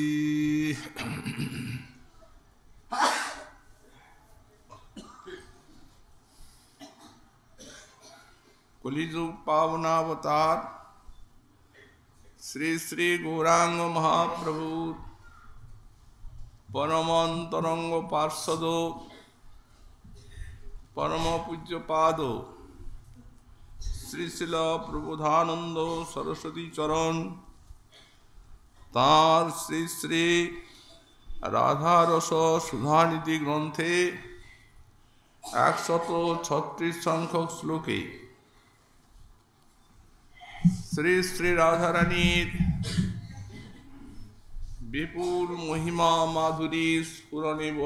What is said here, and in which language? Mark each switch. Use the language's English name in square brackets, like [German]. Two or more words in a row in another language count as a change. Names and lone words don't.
[Sanskrit] कलिजुग पावनावतार श्री श्री गौरांग महाप्रभु परमांतरंग पार्षदो परम पूज्य पादो श्री शिला प्रबोधानंद सरस्वती चरण [Bangla] তাঁর শ্রী শ্রী রাধারস সুধানিধি গ্রন্থে 136 সংখ্যক শ্লোকে শ্রী শ্রী রাধারানীর বিপুল মহিমা মাধুরী স্ফুরণে